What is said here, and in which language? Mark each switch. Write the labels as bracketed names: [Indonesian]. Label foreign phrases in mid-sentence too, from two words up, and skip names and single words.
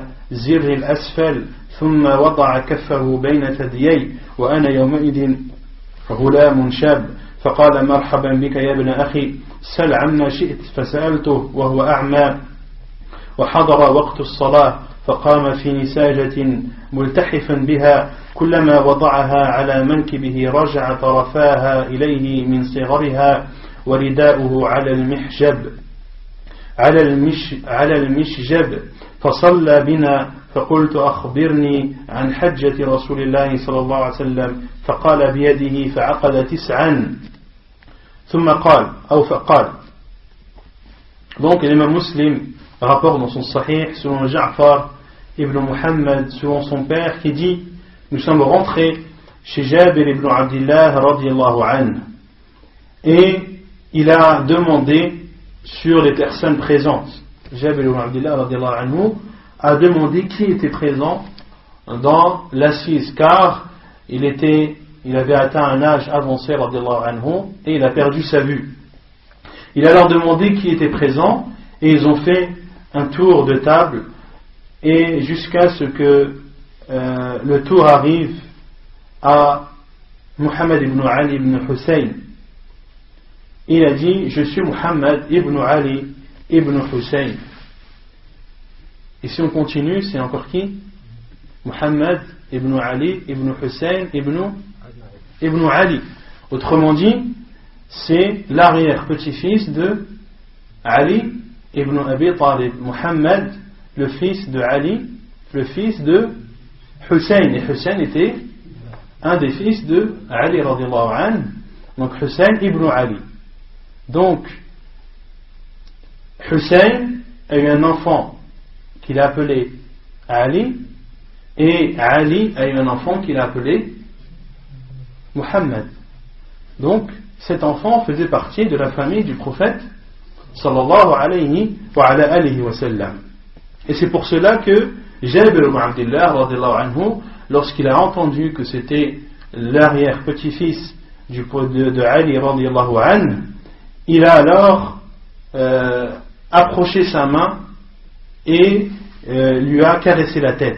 [Arabic] الزر الأسفل ثم وضع كفه بين ثديي وأنا يومئذ غلام شاب فقال مرحبا بك يا ابن أخي سل عما شئت فسألته وهو أعمى وحضر وقت الصلاة فقام في نساجة ملتحفا بها كلما وضعها على منكبه رجع طرفاها إليه من صغرها ورداؤه على المشجب فصلى بنا فقلت أخبرني عن حجة رسول الله صلى الله عليه وسلم فقال بيده فعقد 9 ثم قال أو فقال. [French] Donc l'imam Muslim rapporte dans son sahih selon Ja'far ibn Muhammad selon son père qui dit nous sommes rentrés chez Jabir ibn Abdullah [Arabic] رضي الله عنه [French] et il a demandé sur les personnes présentes. Jabir ibn Abdullah [Arabic] رضي الله عنه [French] a demandé qui était présent dans l'assise car il avait atteint un âge avancé [Arabic] رضي الله عنه [French] et il a perdu sa vue. Il a alors demandé qui était présent et ils ont fait un tour de table et jusqu'à ce que le tour arrive à Muhammad ibn Ali ibn Hussein. Il a dit je suis Muhammad ibn Ali ibn Hussein. Et si on continue, c'est encore qui? Muhammad ibn Ali ibn Hussein ibn Ali. Autrement dit, c'est l'arrière-petit-fils de Ali ibn Abi Talib. Muhammad, le fils de Ali, le fils de Hussein. Et Hussein était un des fils de Ali [Arabic] رضي الله عنه. [French] Donc Hussein ibn Ali. Donc Hussein a eu un enfant qu'il a appelé Ali et Ali a eu un enfant qu'il a appelé Muhammad. Donc cet enfant faisait partie de la famille du prophète [Arabic] صلى الله عليه وعلى آله وسلم. [French] Et c'est pour cela que Jabir ibn Abdullah [Arabic] رضي الله عنه, [French] lorsqu'il a entendu que c'était l'arrière-petit-fils de Ali [Arabic] رضي الله عنه, [French] il a alors approché sa main et lui a caressé la tête.